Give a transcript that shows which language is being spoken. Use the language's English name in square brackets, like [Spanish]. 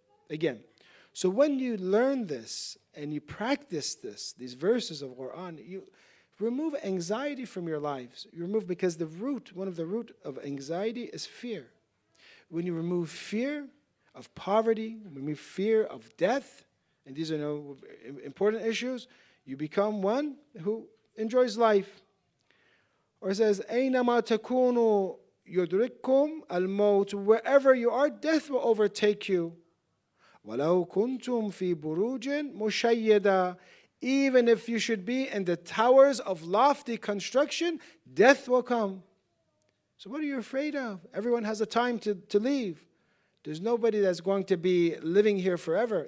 [English] Again, so when you learn this and you practice this, these verses of Quran, you remove anxiety from your lives. You remove, because one of the root of anxiety is fear. When you remove fear of poverty, remove fear of death, and these are important issues, you become one who enjoys life. Or it says, [Arabic] أَيْنَمَا تَكُونُوا يُدْرِككُمْ الْمَوْتُ. [English] Wherever you are, death will overtake you. [Arabic] وَلَوْ كُنْتُمْ فِي بُرُوجٍ مُشَيَّدًا. [English] Even if you should be in the towers of lofty construction, death will come. So what are you afraid of? Everyone has a time to leave. There's nobody that's going to be living here forever.